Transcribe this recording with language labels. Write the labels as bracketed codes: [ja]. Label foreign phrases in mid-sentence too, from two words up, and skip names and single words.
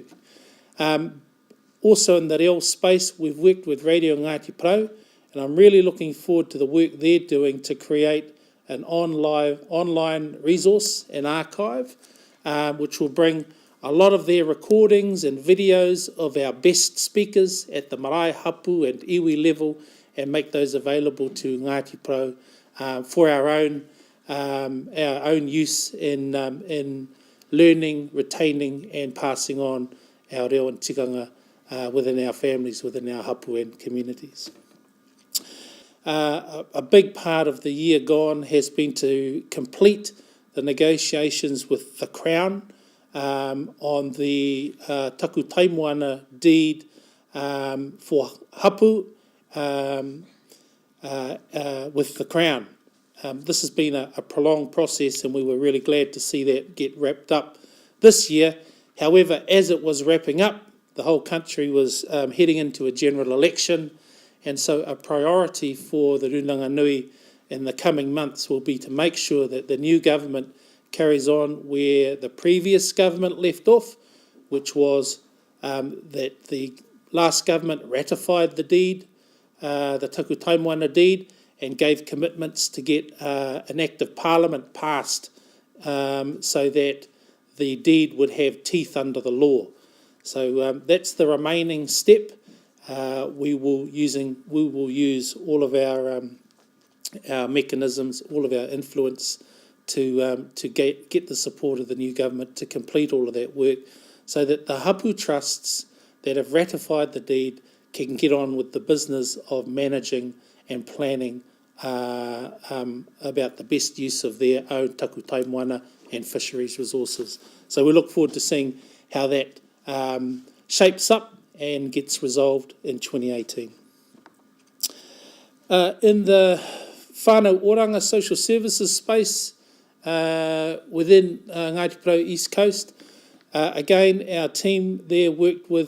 [en] Also in the reo space, we've worked with Radio Ngāti Porou, and I'm really looking forward to the work they're doing to create an online resource and archive, which will bring a lot of their recordings and videos of our best speakers at the marae, hapu and iwi level, and make those available to Ngāti Porou for our own use in learning, retaining and passing on our reo and tikanga within our families, within our hapu and communities. A big part of the year gone has been to complete the negotiations with the Crown on the [mi] taku taimoana [en] deed for hapu with the Crown. This has been a prolonged process, and we were really glad to see that get wrapped up this year. However, as it was wrapping up, the whole country was heading into a general election, and so a priority for the Runanganui in the coming months will be to make sure that the new government carries on where the previous government left off, which was that the last government ratified the deed, the [mi] taku taimoana [en] deed, and gave commitments to get an Act of Parliament passed so that the deed would have teeth under the law. So that's the remaining step. We will use all of our mechanisms, all of our influence to get the support of the new government to complete all of that work, so that the hapu trusts that have ratified the deed can get on with the business of managing and planning about the best use of their own [mi] taku taimoana [en] and fisheries resources. So we look forward to seeing how that shapes up and gets resolved in 2018. In the Whanau Oranga social services space within Ngāti Porou East Coast, again, our team there worked with